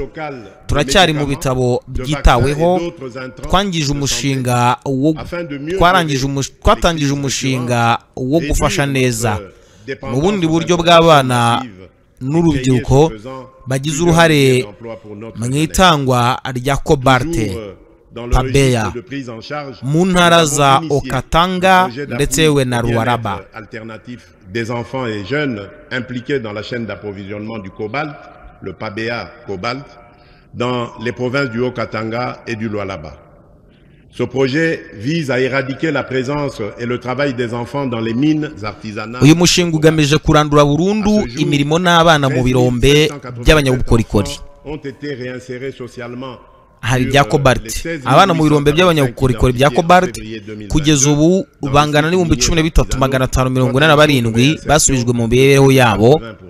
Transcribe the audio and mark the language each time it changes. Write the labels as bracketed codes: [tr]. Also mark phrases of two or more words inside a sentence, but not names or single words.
[rw] Turacyari mu bitabo byitaweho, twatangije umushinga wo gufasha neza mu bundi buryo bw'abana n'urubyiruko bagize uruhare mu itangwa rya Cobalt Pabeya mu ntara za Okatanga ndetse we na Lualaba. [fr] Des enfants et jeunes impliqués dans la chaîne d'approvisionnement du cobalt, le Pabeya Cobalt, dans les provinces du Haut-Katanga et du Lualaba. Ce projet vise à éradiquer la présence et le travail des enfants dans les mines artisanales. [rw] Uyu mushinga ugamije kurandura burundu imirimo n'abana mu birombe by'abanyabukorikori. Hari bya Cobalt. Abana mu birombe by'abanyabukorikori bya Cobalt kugeza ubu bangana n'ibihumbi 13,547 basubijwe mu mibereho yabo.